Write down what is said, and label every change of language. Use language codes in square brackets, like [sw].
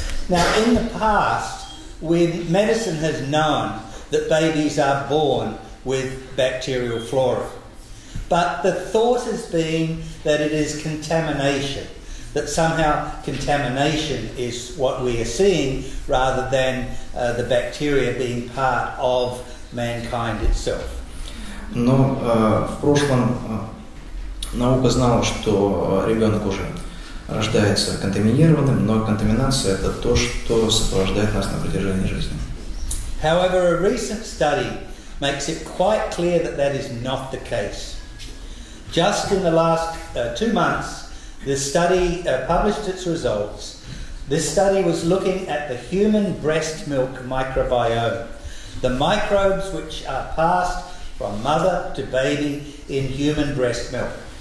[en] Now, in the past, when medicine has known that babies are born with bacterial flora, but the thought has been that it is contamination, that somehow contamination is what we are seeing rather than the bacteria being part of mankind itself. [ru] Но в прошлом наука знала, что ребенок уже рождается контаминированным, но контаминация – это то, что сопровождает нас на протяжении жизни. [en] However, a recent study makes it quite clear that that is not the case. Just in the last 2 months, the study published its results. This study was looking at the human breast milk microbiome, the microbes which are passed from mother to baby in human breast milk.